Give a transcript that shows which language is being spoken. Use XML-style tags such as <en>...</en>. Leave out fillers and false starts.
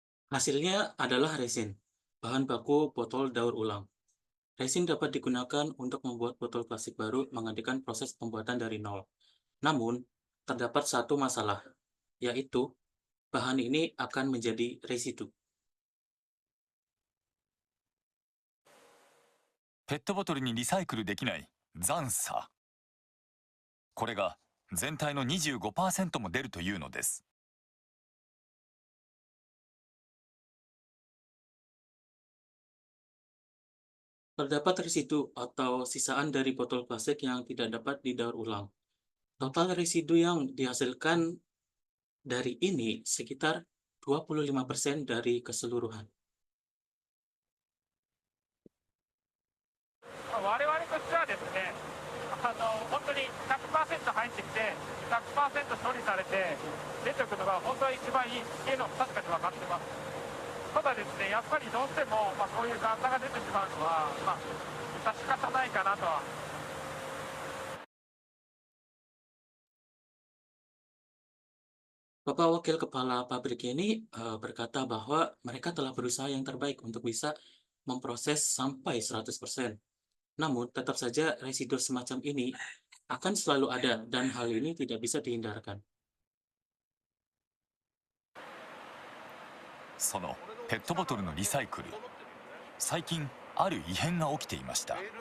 <id>Hasilnya adalah resin, bahan baku botol daur ulang. Resin dapat digunakan untuk membuat botol plastik baru menggantikan proses pembuatan dari nol. Namun, terdapat satu masalah, yaitu bahan ini akan menjadi residu.</id> <ja>ペットボトルにリサイクルできない残差。これが全体の 25% も出るというのです。</ja> <id>Terdapat residu atau sisaan dari botol plastik yang tidak dapat didaur ulang. Total residu yang dihasilkan dari ini sekitar 25% dari keseluruhan.</id> <ja>我々としてはですね、本当に 100% 入ってきて 100% 処理されて出てくるのが本当は一番いいっていうのも確かに分かってます。ただですね、やっぱりどうしても、こういう残差が出てしまうのは、致し方ないかなとは。</ja> <id>Bapak Wakil Kepala pabrik ini berkata bahwa mereka telah berusaha yang terbaik untuk bisa memproses sampai 100%. Namun, tetap saja residu semacam ini akan selalu ada dan hal ini tidak bisa dihindarkan.</id> <ja>そのペットボトルのリサイクル、最近ある異変が起きていました。</ja>